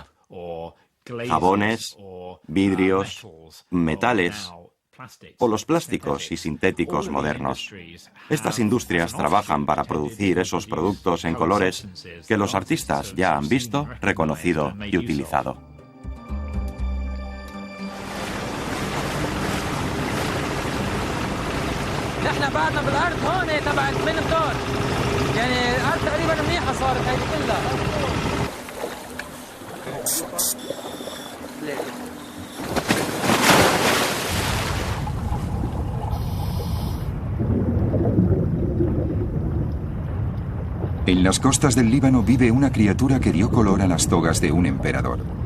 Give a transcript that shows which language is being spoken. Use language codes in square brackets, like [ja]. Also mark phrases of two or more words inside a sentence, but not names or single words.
[es] Jabones, vidrios, metales o los plásticos y sintéticos modernos. Estas industrias trabajan para producir esos productos en colores que los artistas ya han visto, reconocido y utilizado. [ar] احنا بعدنا بالارض هون تبع البنتون يعني الارض تقريبا منيحه صارت هيدي كلها. [es] En las costas del Líbano vive una criatura que dio color a las togas de un emperador.